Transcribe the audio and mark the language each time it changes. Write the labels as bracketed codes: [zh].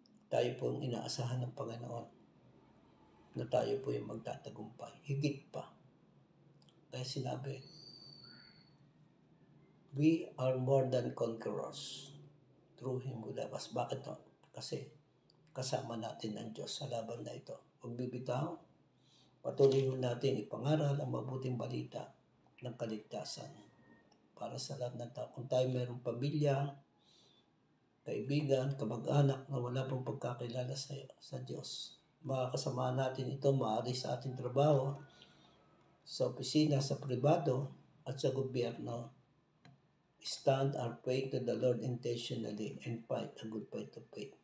[tl] Tayo po ang inaasahan ng Panginoon na tayo po yung magtatagumpay. Higit pa. Kaya sinabi, [en] we are more than conquerors through Him who loves us. [tl] Bakit no? Kasi kasama natin ang Diyos sa laban na ito. Huwag bibitaw, patuloy natin ipangaral ang mabuting balita ng kaligtasan para sa lahat ng tao. Kung tayo mayroong pamilya, kaibigan, kamag-anak na wala pong pagkakilala sa Diyos, mga kasama natin ito maaari sa ating trabaho, sa opisina, sa pribado, at sa gobyerno. [en] Stand our faith to the Lord intentionally and fight a good fight of faith.